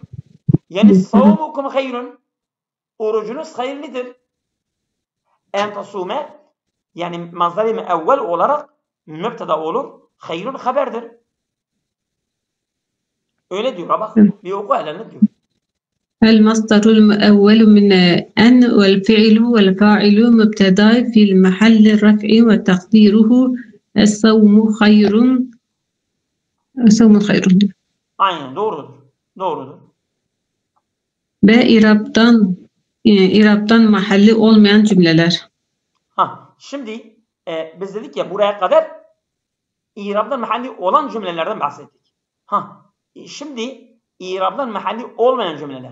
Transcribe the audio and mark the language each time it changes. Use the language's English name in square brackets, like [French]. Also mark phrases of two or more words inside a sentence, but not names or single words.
[Turkish] Yani [Arabic] صومكم خير. [Turkish] Orucunuz hayırlıdır. [Arabic] أن تصوموا [Turkish] yani mazari müevvel olarak mübteda olur. Hayrun haberdir. Öyle diyor bak. Bir oku hele ne diyor? [Arabic] المصدر المؤول من أن والفعل والفاعل مبتدا في المحل الرفع وتقديره الصوم خير. الصوم خير. [Turkish] Aynen doğrudur. Ve iraptan mahalli olmayan cümleler. Şimdi biz dedik ya buraya kadar iraptan mahalli olan cümlelerden bahsettik. Şimdi iraptan mahalli olmayan cümleler.